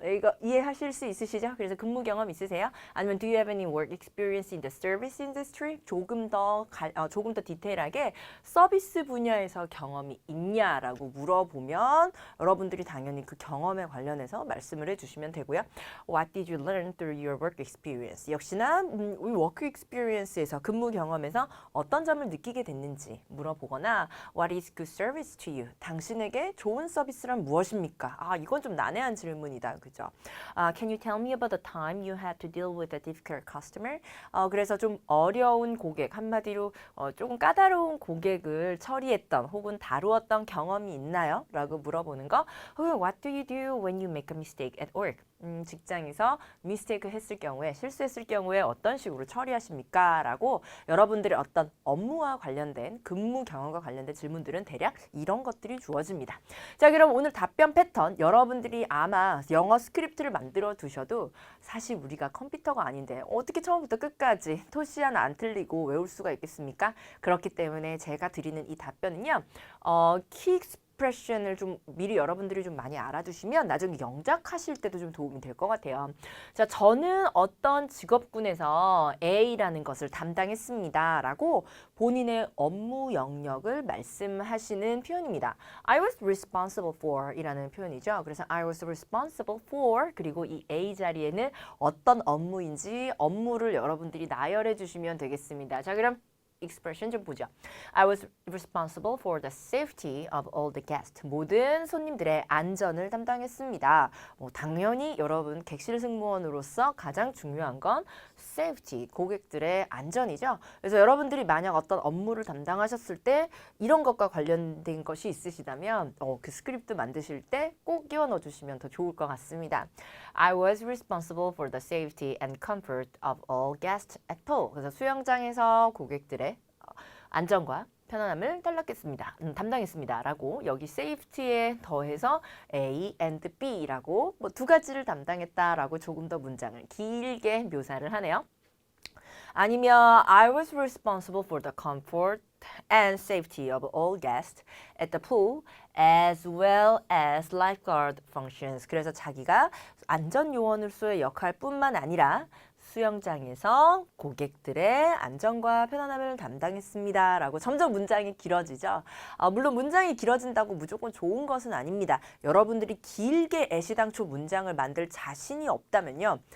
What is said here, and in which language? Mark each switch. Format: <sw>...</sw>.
<ko>이거 이해하실 수 있으시죠? 그래서 근무 경험 있으세요? 아니면</ko> <en>Do you have any work experience in the service industry?</en> <ko>조금 더 디테일하게 서비스 분야에서 경험이 있냐라고 물어보면 여러분들이 당연히 그 경험에 관련해서 말씀을 해주시면 되고요.</ko> <en>What did you learn through your work experience?</en> <ko>역시나 우리 work experience에서 근무 경험에서 어떤 점을 느끼게 됐는지 물어보거나</ko> <en>What is good service to you?</en> <ko>당신에게 좋은 서비스란 무엇입니까? 이건 좀 난해한 질문이다. 그죠?</ko> <en>Can you tell me about the time you had to deal with a difficult customer?</en> <ko>그래서 좀 어려운 고객, 한마디로 조금 까다로운 고객을 처리했던 혹은 다루었던 경험이 있나요? 라고 물어보는 거. 혹은</ko> <en>What do you do when you make a mistake at work?</en> <ko>직장에서 미스테이크 했을 경우에 실수했을 경우에 어떤 식으로 처리하십니까? 라고 여러분들의 어떤 업무와 관련된 근무 경험과 관련된 질문들은 대략 이런 것들이 주어집니다. 자, 그럼 오늘 답변 패턴 여러분들이 아마 영어 스크립트를 만들어 두셔도 사실 우리가 컴퓨터가 아닌데 어떻게 처음부터 끝까지 토시 하나 안 틀리고 외울 수가 있겠습니까? 그렇기 때문에 제가 드리는 이 답변은요. 키 익스프레션을 좀 미리 여러분들이 좀 많이 알아두시면 나중에 영작하실 때도 좀 도움이 될 것 같아요. 자, 저는 어떤 직업군에서 A라는 것을 담당했습니다. 라고 본인의 업무 영역을 말씀하시는 표현입니다.</ko> <en>I was responsible for</en> <ko>이라는 표현이죠. 그래서</ko> <en>I was responsible for</en> <ko>그리고 이 A 자리에는 어떤 업무인지 업무를 여러분들이 나열해 주시면 되겠습니다. 자, 그럼 expression 좀 보죠.</ko> <en>I was responsible for the safety of all the guests.</en> <ko>모든 손님들의 안전을 담당했습니다. 당연히 여러분 객실 승무원으로서 가장 중요한 건 safety, 고객들의 안전이죠. 그래서 여러분들이 만약 어떤 업무를 담당하셨을 때 이런 것과 관련된 것이 있으시다면 그 스크립트 만드실 때 꼭 끼워 넣어 주시면 더 좋을 것 같습니다.</ko> <en>I was responsible for the safety and comfort of all guests at pool.</en> <ko>그래서 수영장에서 고객들의 안전과 편안함을 담당했습니다. 라고 여기 safety에 더해서 A and B라고 두 가지를 담당했다라고 조금 더 문장을 길게 묘사를 하네요.</ko> <en>아니면 I was responsible for the comfort and safety of all guests at the pool as well as lifeguard functions.</en> <ko>그래서 자기가 안전요원으로서의 역할뿐만 아니라 수영장에서 고객들의 안전과 편안함을 담당했습니다. 라고 점점 문장이 길어지죠. 물론 문장이 길어진다고 무조건 좋은 것은 아닙니다. 여러분들이 길게 애시당초 문장을 만들 자신이 없다면요.</ko>